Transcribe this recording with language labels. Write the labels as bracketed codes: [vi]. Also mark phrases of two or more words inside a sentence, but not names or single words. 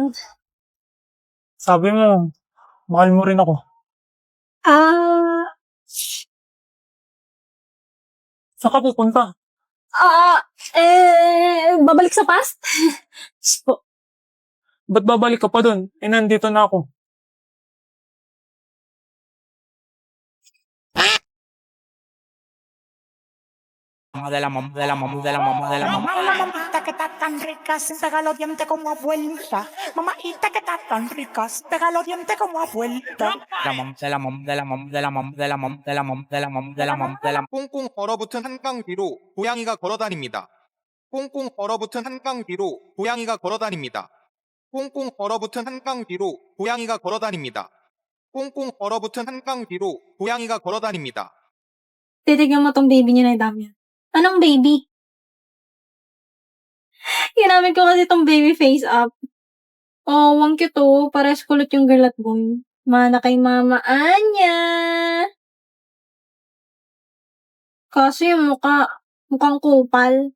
[tl] Sabi mo, mahal mo rin ako. Ah... Saan ka pupunta? Babalik sa past? So, ba't babalik ka pa dun? Eh nandito na ako. [es] Mamita que está tan rica, sin pegar los dientes como abuelita. Mamita que está tan rica, sin pegar los dientes como abuelita. [ko] 꽁꽁 얼어붙은 한강 뒤로 고양이가 걸어다닙니다. 꽁꽁 얼어붙은 한강 뒤로 고양이가 걸어다닙니다. 꽁꽁 얼어붙은 한강 뒤로 고양이가 걸어다닙니다. 꽁꽁 얼어붙은 한강 뒤로 고양이가 걸어다닙니다. [tl] Titignan mo tong baby niya na dami. Anong baby? Ginamit ko kasi tong [en] baby face [tl] up. Oh, ang cute oh. Pares kulot yung girl at boy. Mana kay Mama Anya. Kaso yung mukhang kupal.